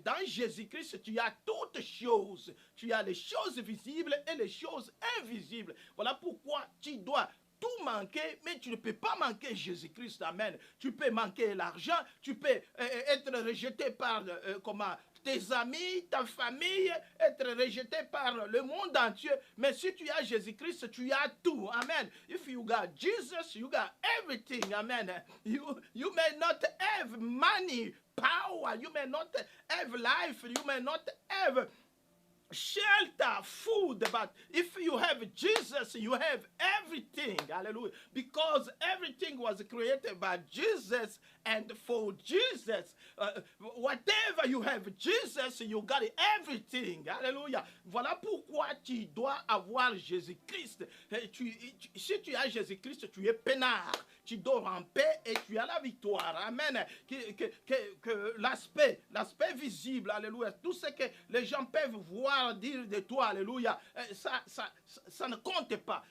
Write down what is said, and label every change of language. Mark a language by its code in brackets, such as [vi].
[fr] Dans Jésus-Christ, tu as toutes choses. Tu as les choses visibles et les choses invisibles. Voilà pourquoi tu dois tout manquer, mais tu ne peux pas manquer Jésus-Christ. Amen. Tu peux manquer l'argent, tu peux être rejeté par tes amis, ta famille, être rejeté par le monde entier. Mais si tu as Jésus-Christ, tu as tout. Amen. [en] If you got Jesus, you got everything. [fr] Amen. [en] You may not have money, power. You may not have life. You may not have shelter, food, but if you have Jesus, you have everything. Hallelujah. Because everything was created by Jesus and for Jesus. Whatever you have Jesus, you got everything. Hallelujah. [fr] Voilà pourquoi tu dois avoir Jésus-Christ. Si tu as Jésus-Christ, tu es peinard. Tu dors en paix et tu as la victoire. Amen. Que l'aspect visible, alléluia, tout ce que les gens peuvent voir, dire de toi, alléluia, ça ne compte pas.